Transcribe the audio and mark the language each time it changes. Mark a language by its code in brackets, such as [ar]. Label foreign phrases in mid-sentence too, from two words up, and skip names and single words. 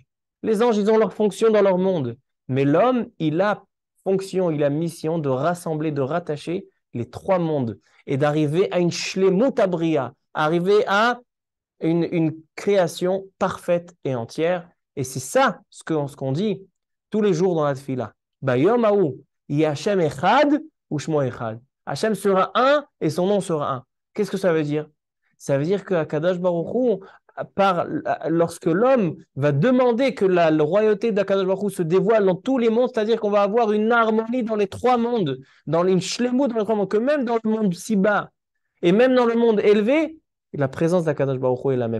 [fr] Les anges, ils ont leur fonction dans leur monde. Mais l'homme, il a fonction, il a mission de rassembler, de rattacher les trois mondes et d'arriver à une [he] שלמות הבריאה, [fr] arriver à une création parfaite et entière. Et c'est ça ce qu'on dit tous les jours dans la tefila. [he] ביום ההוא, השם אחד ושמו אחד. [fr] Hashem sera un et son nom sera un. Qu'est-ce que ça veut dire? Ça veut dire qu'Akadosh Baruch Hu, lorsque l'homme va demander que la royauté d'Akadosh Baruch Hu se dévoile dans tous les mondes, c'est-à-dire qu'on va avoir une harmonie dans les trois mondes, dans les shlemut, dans les trois mondes, que même dans le monde si bas, et même dans le monde élevé, la présence d'Akadosh Baruch Hu est la même.